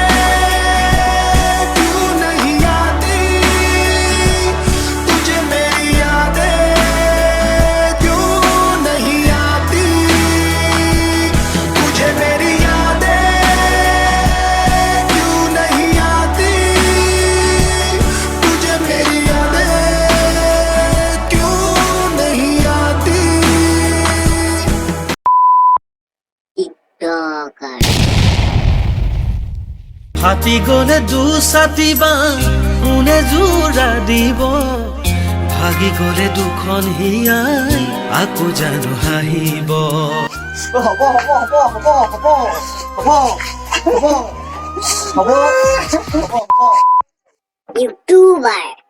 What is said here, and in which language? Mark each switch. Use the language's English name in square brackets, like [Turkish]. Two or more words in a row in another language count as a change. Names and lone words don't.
[Hindi] क्यों नहीं आती तुझे मेरी यादें क्यों नहीं आती तुझे मेरी यादें क्यों नहीं आती तुझे मेरी यादें क्यों नहीं आती टिकटॉकर [Assamese] হাতী গলে দুসাতিবা কোনে জোৰা দিব ভাগি গলে দুখন হিয়াই আকৌ জানো হাঁহিব [Hindi] यूट्यूबर